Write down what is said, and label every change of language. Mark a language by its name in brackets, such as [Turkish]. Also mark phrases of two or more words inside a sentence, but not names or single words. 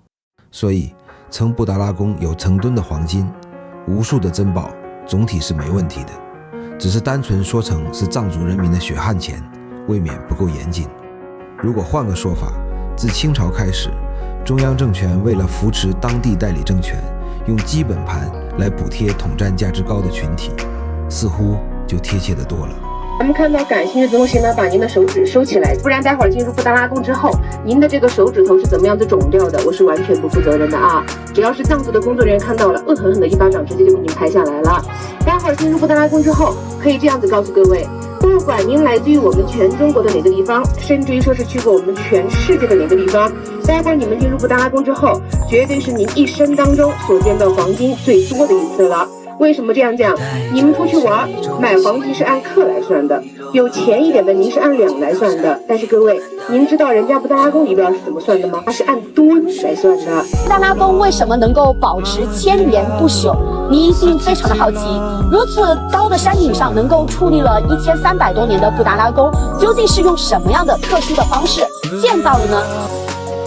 [Chinese] 所以稱布達拉宮有成噸的黃金，無數的珍寶，總體是沒問題的，只是單純說成是藏族人民的血汗錢，未免不夠嚴謹。如果換個說法，自清朝開始，中央政權為了扶持當地代理政權，用基本盤來補貼統戰價值高的群體，似乎就貼切得多了。咱們看到感興趣的東西呢，把您的手指收起來，不然待會兒進入布達拉宮之後，您的這個手指頭是怎麼樣子腫掉的，我是完全不負責任的啊！只要是藏族的工作人員看到了，惡狠狠的一巴掌直接就給您拍下來了。待會兒進入布達拉宮之後，可以這樣子告訴各位，不管您來自於我們全中國的哪個地方，甚至於說是去過我們全世界的哪個地方，待會兒你們進入布達拉宮之後，絕對是您一生當中所見到黃金最多的一次了。為什麼這樣講？你們出去玩買黃金是按克來算的，有錢一點的您是按兩來算的。但是各位，您知道人家布達拉宮儀表是怎麼算的嗎？它是按吨來算的。布達拉宮為什麼能夠保持千年不朽？你一定非常的好奇，如此高的山頂上能夠矗立了1300多年的布達拉宮，究竟是用什麼樣的特殊的方式建造的呢？